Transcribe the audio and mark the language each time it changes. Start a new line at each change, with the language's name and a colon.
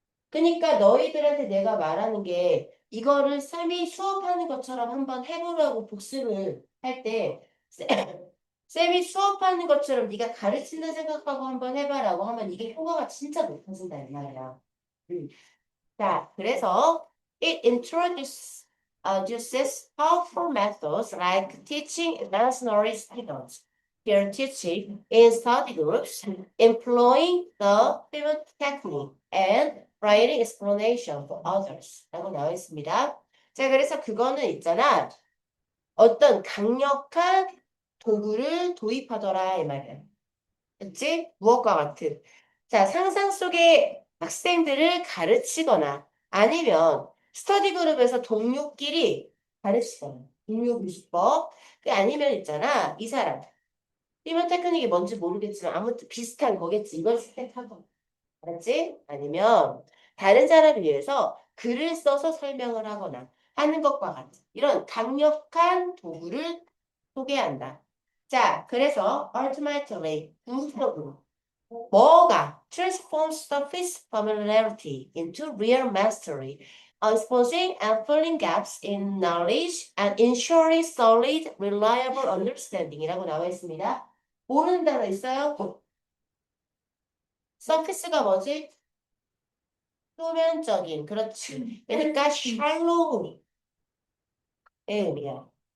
Korean: 그러니까 너희들한테 내가 말하는 게 이거를 쌤이 수업하는 것처럼 한번 해보라고 복습을 할 때 쌤이 수업하는 것처럼 네가 가르친다 생각하고 한번 해봐라고 하면 이게 효과가 진짜 높아진다 이 말이야. 음. 자, 그래서
English: it introduces powerful methods like teaching imaginary students, peer teaching in study groups, employing the pivot technique, and writing explanation for others.
Korean: 라고 나와 있습니다. 자, 그래서 그거는 있잖아. 어떤 강력한 도구를 도입하더라, 이 말이야. 그치? 무엇과 같은. 자, 상상 속의 학생들을 가르치거나 아니면 스터디 그룹에서 동료끼리 가르치거나 동료 교수법. 그 아니면 있잖아. 이 사람. 이번 테크닉이 뭔지 모르겠지만 아무튼 비슷한 거겠지. 이걸 선택하거나. 알았지? 아니면 다른 사람을 위해서 글을 써서 설명을 하거나 하는 것과 같은 이런 강력한 도구를 소개한다. 자, 그래서
English: ultimately
Korean: 궁극적으로 뭐가
English: transforms surface familiarity into real mastery, exposing and filling gaps in knowledge and ensuring solid, reliable understanding
Korean: 이라고 나와 있습니다. 모르는 단어 있어요? surface가 뭐지? 표면적인, 그렇지. 그러니까 shallow 의미야.